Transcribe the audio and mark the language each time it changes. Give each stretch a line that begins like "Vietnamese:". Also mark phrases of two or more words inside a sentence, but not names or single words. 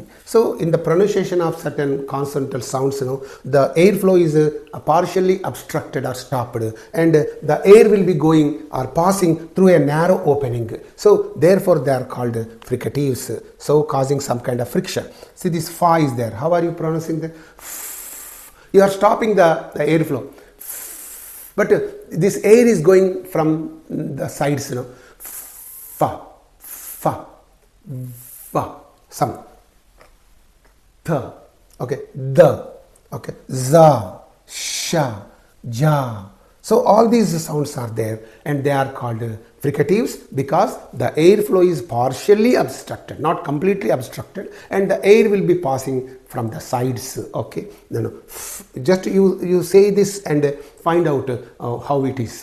English: So in the pronunciation of certain consonantal sounds, the airflow is partially obstructed or stopped, and the air will be going or passing through a narrow opening. So therefore they are called fricatives, so causing some kind of friction. See, this fa is there. How are you pronouncing that? You are stopping the airflow. But this air is going from the sides, fa, fa, va, some, th, okay, the, okay, za, sha, ja. So all these sounds are there and they are called fricatives because the airflow is partially obstructed, not completely obstructed, and the air will be passing from the sides. Okay, just you say this and find out how it is.